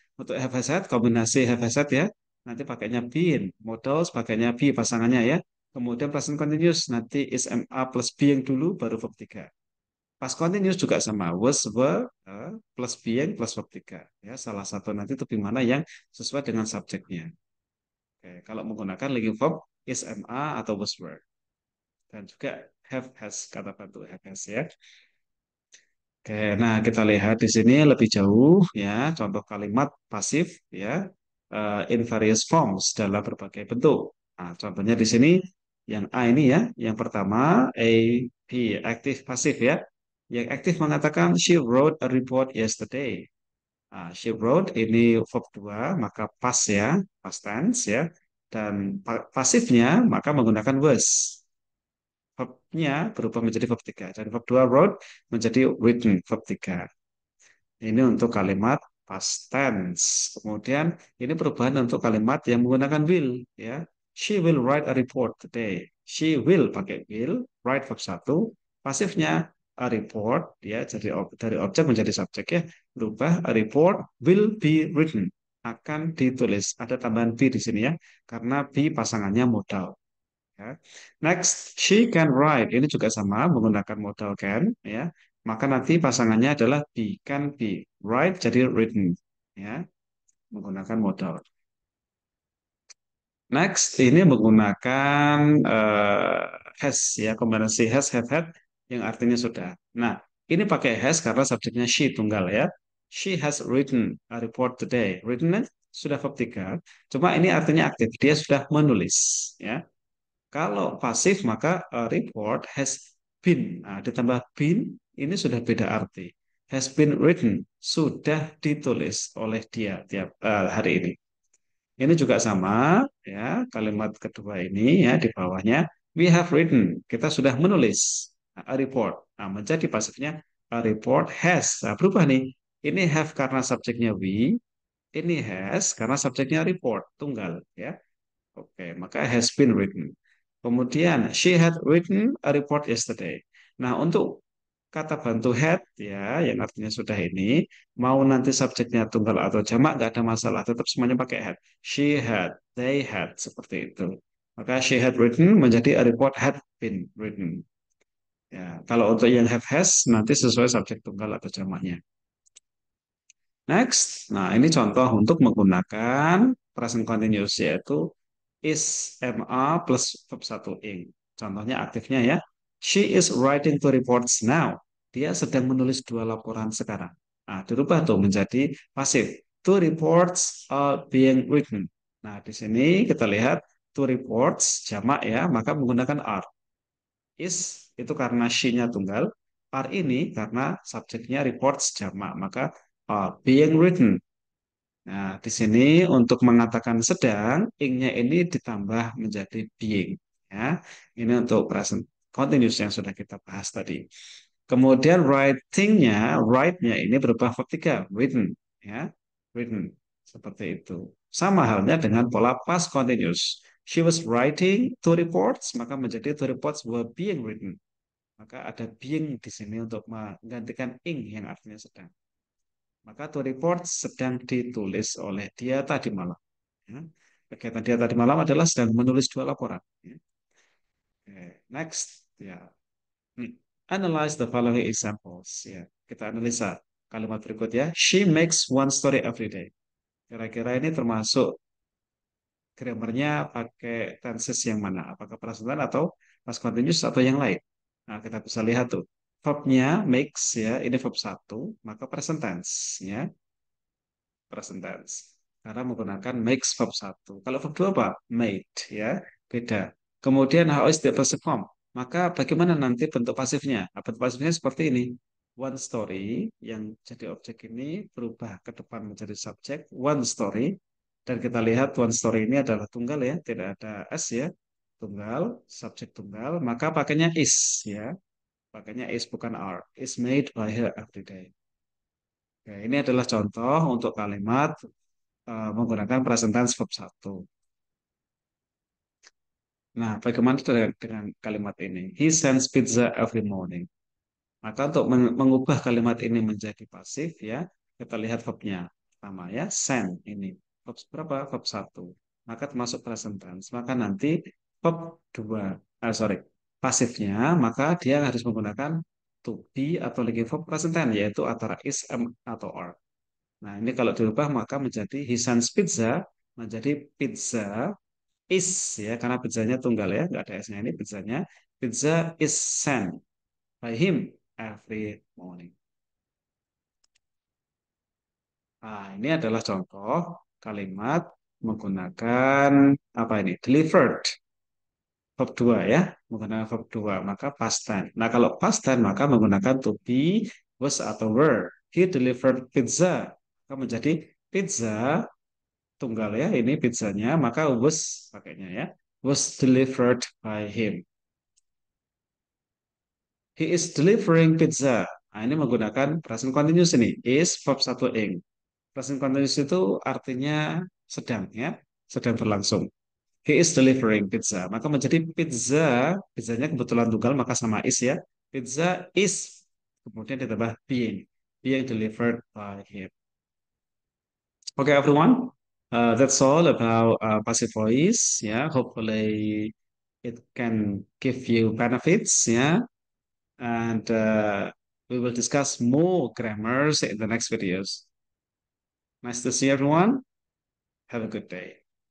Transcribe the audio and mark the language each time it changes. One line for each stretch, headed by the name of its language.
Indonesian: Untuk have has had kombinasi have has had ya, nanti pakainya been, modals pakainya be pasangannya ya. Kemudian present continuous nanti SMA plus being dulu baru verb 3. Past continuous juga sama was were plus being plus verb 3 ya. Salah satu nanti itu di mana yang sesuai dengan subjeknya. Oke, kalau menggunakan linking verb is MA atau was were dan juga have has kata bantu have has ya. Oke, nah kita lihat di sini lebih jauh ya contoh kalimat pasif ya in various forms dalam berbagai bentuk. Nah, contohnya di sini yang A ini ya, yang pertama A B aktif pasif ya. Yang aktif mengatakan she wrote a report yesterday. Nah, she wrote ini verb 2 maka pas ya, past tense ya. Dan pasifnya maka menggunakan was. Verbnya berubah menjadi verb 3. Dan verb 2 wrote menjadi written verb 3. Ini untuk kalimat past tense. Kemudian ini perubahan untuk kalimat yang menggunakan will ya.
English: She will write a report today. She will pakai will, write verb 1.
Indonesian: Pasifnya a report ya jadi dari objek menjadi subjek ya.
English: Berubah a report will be written. Akan ditulis.
Indonesian: Ada tambahan be di sini ya karena be pasangannya modal. Ya.
English: Next, she can write.
Indonesian: Ini juga sama menggunakan modal can. Ya, maka nanti pasangannya adalah be, can be. Write jadi written. Ya, menggunakan modal. Next, ini menggunakan has ya kombinasi has, have, had yang artinya sudah. Nah, ini pakai has karena subjeknya she tunggal ya.
English: She has written a report today.
Indonesian: Written sudah verb 3. Cuma ini artinya aktif. Dia sudah menulis ya. Kalau pasif maka report has been. Nah, ditambah been ini sudah beda arti. Has been written, sudah ditulis oleh dia tiap hari ini. Ini juga sama ya, kalimat kedua ini ya di bawahnya we have written, kita sudah menulis a report. Nah, menjadi pasifnya a report has. Nah, berubah nih. Ini have karena subjeknya we, ini has karena subjeknya report, tunggal ya.
English: Oke, maka has been written. Kemudian, she had written a report yesterday.
Indonesian: Nah, untuk kata bantu had, ya, yang artinya sudah ini, mau nanti subjeknya tunggal atau jamak, nggak ada masalah. Tetap semuanya pakai had. She had, they had, seperti itu.
English: Maka she had written menjadi a report had been written.
Indonesian: Ya, kalau untuk yang have has, nanti sesuai subjek tunggal atau jamaknya. Next, nah ini contoh untuk menggunakan present continuous yaitu is MA plus verb 1 ing. Contohnya aktifnya ya.
English: She is writing two reports now.
Indonesian: Dia sedang menulis dua laporan sekarang. Nah, dirubah tuh menjadi pasif.
English: Two reports are being written.
Indonesian: Nah, di sini kita lihat two reports jamak ya, maka menggunakan are. Is itu karena she-nya tunggal, are ini karena subjeknya reports jamak, maka being written. Nah, di sini untuk mengatakan sedang, ing-nya ini ditambah menjadi being. Ya, ini untuk present continuous yang sudah kita bahas tadi. Kemudian writing-nya, write-nya ini berubah verb 3, written. Ya, written. Seperti itu. Sama halnya dengan pola past continuous.
English: She was writing two reports, maka menjadi two reports were being written.
Indonesian: Maka ada being di sini untuk menggantikan ing yang artinya sedang. Maka to report sedang ditulis oleh dia tadi malam. Ya. Kegiatan dia tadi malam adalah sedang menulis dua laporan. Ya. Oke, next, ya.
English: Analyze the following examples. Ya, kita analisa kalimat berikut ya. She makes one story every day.
Indonesian: Kira-kira ini termasuk grammarnya pakai tenses yang mana? Apakah present tense atau past continuous atau yang lain? Nah, kita bisa lihat tuh. Verbnya makes ya, ini verb satu, maka present tense ya, present tense. Karena menggunakan makes verb satu. Kalau verb 2 apa? Made ya, beda.
English: Kemudian how is the passive form?
Indonesian: Maka bagaimana nanti bentuk pasifnya? Nah, bentuk pasifnya seperti ini. One story yang jadi objek ini berubah ke depan menjadi subjek one story, dan kita lihat one story ini adalah tunggal ya, tidak ada s ya, tunggal, subjek tunggal, maka pakainya is ya, pakainya is bukan are, is made by her every day. Oke, ini adalah contoh untuk kalimat menggunakan present tense verb 1. Nah, bagaimana dengan kalimat ini?
English: He sends pizza every morning.
Indonesian: Maka untuk mengubah kalimat ini menjadi pasif ya, kita lihat verbnya. Pertama ya, send ini. Verb berapa? Verb 1. Maka termasuk present tense. Maka nanti verb 2, sorry, pasifnya, maka dia harus menggunakan to be atau lagi verb present tense, yaitu antara is, am, atau are. Nah, ini kalau dirubah maka menjadi he sends pizza, menjadi pizza is ya, karena pizzanya tunggal ya, nggak ada s-nya, ini pizzanya.
English: Pizza is sent by him every morning.
Indonesian: Nah, ini adalah contoh kalimat menggunakan apa ini? Delivered. Verb 2 ya, menggunakan verb 2 maka past tense. Nah, kalau past tense maka menggunakan to be, was atau were.
English: He delivered pizza.
Indonesian: Maka menjadi pizza tunggal ya, ini pizzanya, maka was pakainya ya.
English: Was delivered by him. He is delivering pizza. Nah, ini menggunakan present continuous ini.
Indonesian: Is verb satu ing. Present continuous itu artinya sedang ya, sedang berlangsung. He is delivering pizza. Maka menjadi pizza, pizzanya kebetulan tunggal maka sama is ya.
English: Pizza is kemudian ditambah being, being delivered by him. Okay, everyone. That's all about passive voice. Yeah, hopefully it can give you benefits. Yeah, and we will discuss more grammars in the next videos. Nice to see everyone. Have a good day.